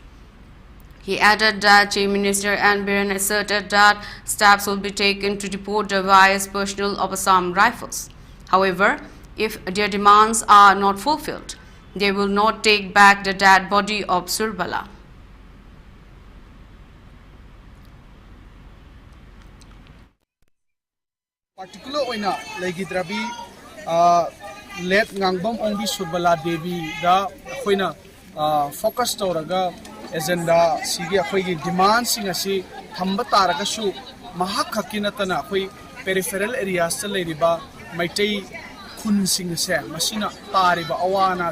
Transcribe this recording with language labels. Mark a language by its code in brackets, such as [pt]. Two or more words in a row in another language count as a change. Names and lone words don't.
[en] He added that Chief Minister N. Biren asserted that steps will be taken to deport the various personnel of Assam Rifles. However, if their demands are not fulfilled, they will not take back the dead body of Surbala. [mni] Particular oina legidrabi let ngangbam ongbi Surbala Devi da khoina focus toraga agenda sigi akhoi demands sing asi thamba taraga su mahak hakinatana akhoi [en] peripheral areas [mni] ta leiriba maitai khun sing se masina tariba awana